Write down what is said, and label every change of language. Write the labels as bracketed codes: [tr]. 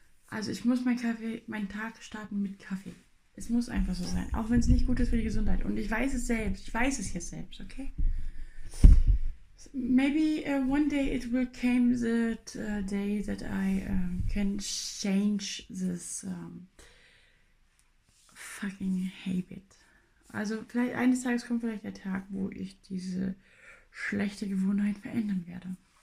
[de] Also ich muss meinen Tag starten mit Kaffee. Es muss einfach so sein, auch wenn es nicht gut ist für die Gesundheit. Und ich weiß es selbst, jetzt selbst, okay? [en] Maybe one day it will come that day that I can change this fucking habit. [de] Also vielleicht eines Tages kommt vielleicht der Tag, wo ich diese schlechte Gewohnheit verändern werde.